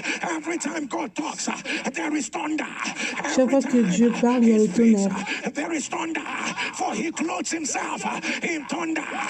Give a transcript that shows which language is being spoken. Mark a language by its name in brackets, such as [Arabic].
[English] Every time God talks, there is thunder. [French] Chaque fois que Dieu parle, il y a le tonnerre. [English] There is thunder, for he clothes himself in thunder.